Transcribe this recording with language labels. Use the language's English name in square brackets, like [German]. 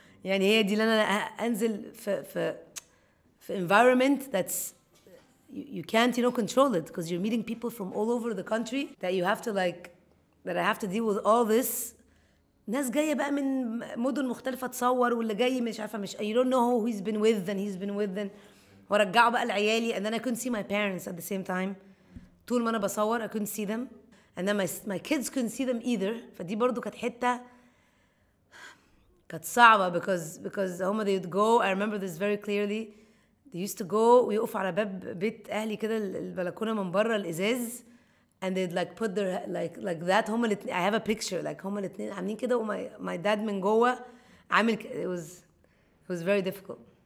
[Arabic] يعني هي دي اللي انا انزل في [English] environment that's you can't control it because you're meeting people from all over the country that you have to that I have to deal with all this. [Arabic] ناس جايه بقى من مدن مختلفه تصور واللي جاي مش عارفه مش [English] you don't know who he's been with and he's been with and [Arabic] وارجعه بقى لعيالي [English] and then I couldn't see my parents at the same time. [Arabic] طول ما انا بصور [English] I couldn't see them and then my kids couldn't see them either. [Arabic] فدي برضو كانت حته كانت صعبه because هما [English] they would go. I remember this very clearly. They used to go [Arabic] ويقفوا على باب بيت اهلي كده البلكونه من بره الازاز [English] and they'd put their like that. [Arabic] هما الاتنين [English] I have a picture [Arabic] هما الاتنين عاملين كده [English] my dad [Arabic] من جوه عامل [English] it was very difficult.